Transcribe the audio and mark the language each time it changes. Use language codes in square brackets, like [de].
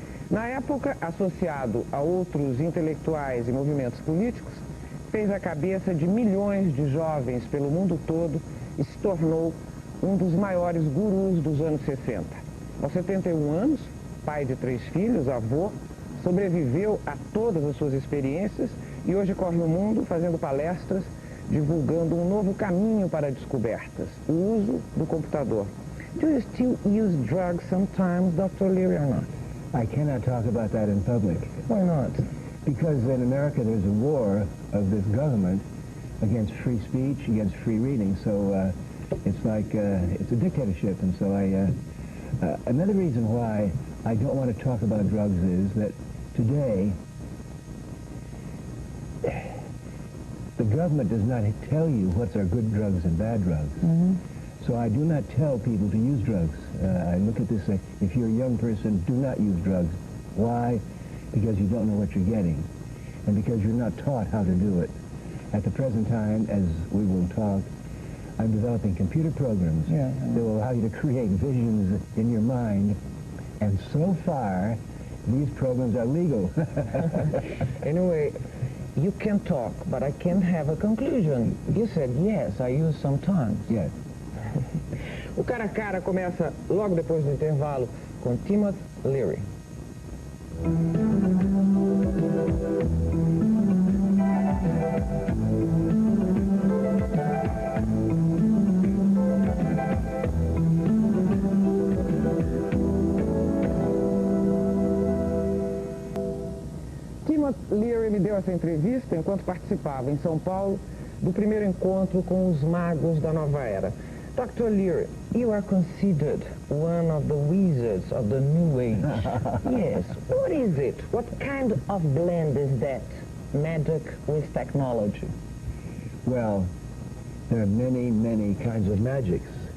[pt] Na época, associado a outros intelectuais e movimentos políticos, fez a cabeça de milhões de jovens pelo mundo todo e se tornou um dos maiores gurus dos anos 60. Aos 71 anos, pai de 3 filhos, avô, sobreviveu a todas as suas experiências e hoje corre o mundo fazendo palestras, divulgando um novo caminho para descobertas, o uso do computador. [en] Do you still use drugs sometimes, Dr. Leary, or not? I cannot talk about that in public. Why not? Because in America there's a war of this government against free speech, against free reading, so it's like, it's a dictatorship, and so another reason why I don't want to talk about drugs is that today the government does not tell you what are good drugs and bad drugs. Mm-hmm. So I do not tell people to use drugs. I look at this, if you're a young person, do not use drugs. Why? Because you don't know what you're getting, and because you're not taught how to do it. At the present time, as we will talk, I'm developing computer programs that will allow you to create visions in your mind, and so far, these programs are legal. Anyway, you can talk, but I can't have a conclusion. You said, yes, I use sometimes. Yes. [pt] O Cara a Cara começa logo depois do intervalo com Timothy Leary. Timothy Leary me deu essa entrevista enquanto participava em São Paulo do primeiro encontro com os magos da nova era. [en] Dr. Leary, you are considered one of the wizards of the new age. Yes. What is it? What kind of blend is that? Magic with technology? Well, there are many, many kinds of magics.